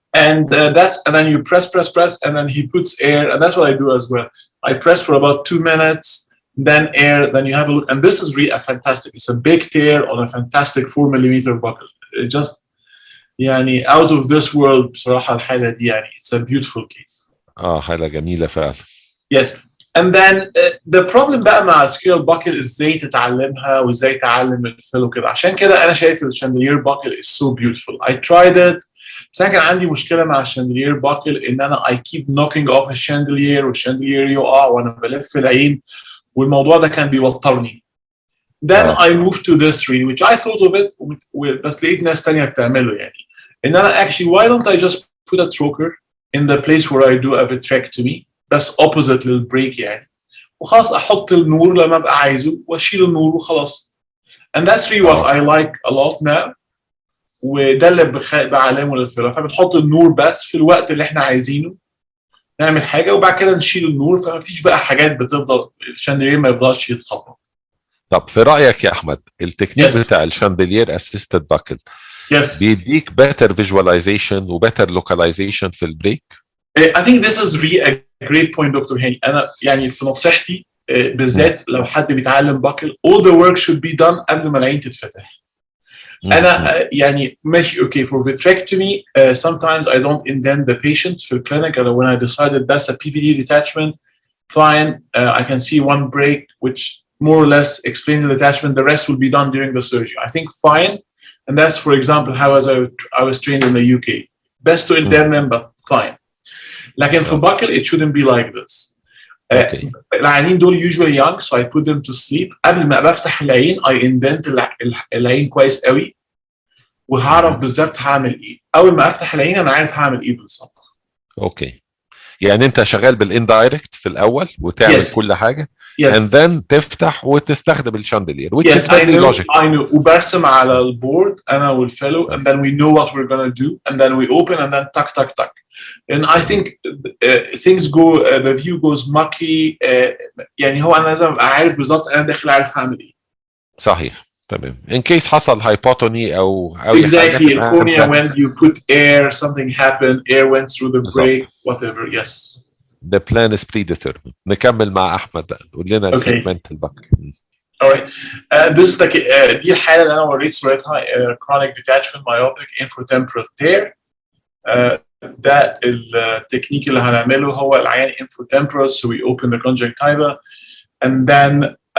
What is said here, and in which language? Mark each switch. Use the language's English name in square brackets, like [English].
[English] And and then you press and then he puts air and that's what I do as well. I press for about 2 minutes, then air, then you have a look and this is really fantastic. It's a big tear on a fantastic 4 millimeter buccal. It just يعني out of this world [Arabic] بصراحة الحالة دي يعني [English] it's a beautiful case. [Arabic] حالة جميلة فعلا. [English] Yes. And then the problem [Arabic] بقى مع السكيرال buckle ازاي تتعلمها وازاي تعلم الفيلو كده. عشان كده انا شايف الشاندلير buckle [English] is so beautiful. I tried it. [Arabic] بس انا كان عندي مشكلة مع الشاندلير buckle ان انا [English] I keep knocking off [Arabic] الشاندلير والشاندلير يقع وانا بلف العين والموضوع ده كان بيوترني. [English] Then I moved to this reading which I thought of it [Arabic] بس لقيت ناس تانية بتعمله يعني. [English] ان انا actually why don't I just put a trocar in the place where I do a vitrectomy بس opposite للبريك يعني [Arabic] وخلاص احط النور لما ابقى عايزه واشيل النور وخلاص. [English] And that's really what I like a lot now. [Arabic] وده اللي بعلمه للفيلم. فبنحط النور بس في الوقت اللي احنا عايزينه نعمل حاجه وبعد كده نشيل النور فما فيش بقى حاجات بتفضل الشاندلير ما يفضلش يتخبط. طب في رايك يا احمد التكنيك بتاع الشاندلير اسيستد باكل بيديك better visualization و better localization في البريك؟ [English] I think this is really a great point doctor Hani. [Arabic] أنا يعني في نصيحتي بالذات لو حد بيتعلم باكل [English] all the work should be done [Arabic] قبل ما العين تتفتح. [English] أنا يعني ماشي okay for vitrectomy sometimes I don't indent the patient في الكلينيك when I decided that's a PVD detachment fine I can see one break which more or less explains the detachment the rest will be done during the surgery. I think fine and that's for example how I was trained in the UK. Best to indent them but fine. لكن في buckle it shouldn't be like this. [Arabic] العيانين دول usually young so I put them to sleep. قبل ما بفتح العين I indent العين كويس قوي وهعرف بالظبط هعمل ايه. اول ما افتح العين انا عارف هعمل ايه بالظبط. اوكي يعني انت شغال بالاندايركت في الاول وتعمل كل حاجه and then تفتح وتستخدم الشاندلير [English] which is very logical. I know [Arabic] وبرسم على البورد انا والفيلو [English] and then we know what we're gonna do and then we open and then tuck and I think things go the view goes mucky [Arabic] يعني هو انا لازم ابقى عارف بالظبط انا داخل عارف هعمل ايه. صحيح تمام. [English] in case حصل hypotony او exactly الكورنيا when you put air something happened air went through the break whatever. yes the plan is predetermined. [Arabic] نكمل مع احمد بقى قول لنا السيجمنت الباكل. [English] alright this is [Arabic] دي الحاله اللي انا وريت صورتها [English] chronic detachment myopic infratemporal tear. [Arabic] ده التكنيك اللي هنعمله هو العيان [English] infratemporal so we open the conjunctiva and then